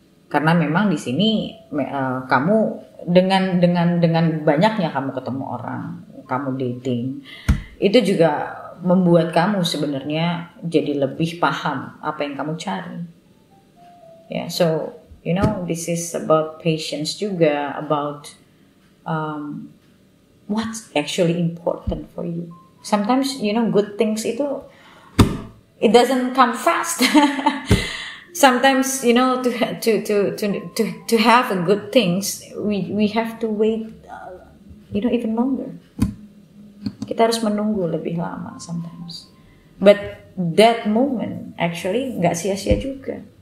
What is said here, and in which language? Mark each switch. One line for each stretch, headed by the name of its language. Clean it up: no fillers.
Indonesian: Karena memang di sini kamu dengan banyaknya kamu ketemu orang, kamu dating, itu juga membuat kamu sebenarnya jadi lebih paham apa yang kamu cari.
English: Yeah, so this is about patience
Indonesian: juga,
English: about what's actually important for you. Sometimes good things
Indonesian: itu
English: it doesn't come fast. Sometimes to have a good things we have to wait even longer.
Indonesian: Kita harus menunggu lebih lama sometimes.
English: But that moment actually
Indonesian: nggak sia-sia juga.